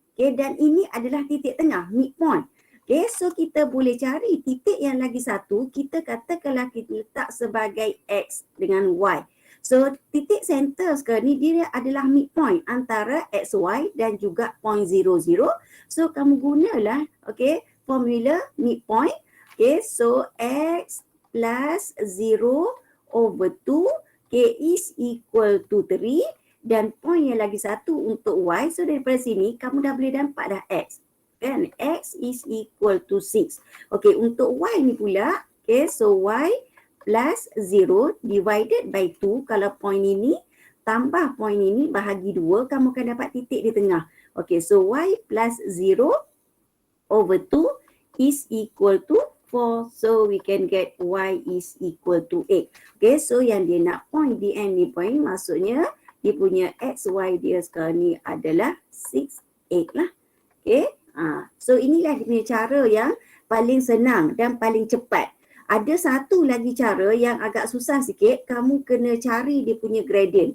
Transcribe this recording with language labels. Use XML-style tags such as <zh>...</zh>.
<ms>Okay, dan ini adalah titik tengah, midpoint. Okay, so kita boleh cari titik yang lagi satu, kita katakanlah kita letak sebagai X dengan Y. So titik center sekarang ni dia adalah midpoint antara XY dan juga point 0, 0. So kamu gunalah, okay, formula midpoint.</ms> <en>Okay, so X plus 0 over 2, okay, is equal to 3.</en> <ms>Dan point yang lagi satu untuk Y. So daripada sini kamu dah boleh dapat dah X. Kan?</ms> <en>X is equal to 6.</en> <ms>Okay, untuk Y ni pula, okay,</ms> <en>so Y plus 0 divided by 2,</en> <ms>kalau point ini tambah point ini bahagi 2, kamu akan dapat titik di tengah.</ms> <en>Okay, so Y plus 0 over 2 is equal to 4. So we can get Y is equal to 8.</en> <ms>Okay, so yang dia nak point di end ni point, maksudnya dia punya XY dia sekarang ni adalah 6, 8 lah. Okay, so inilah dia punya cara yang paling senang dan paling cepat. Ada satu lagi cara yang agak susah sikit, kamu kena cari dia punya gradient.</ms>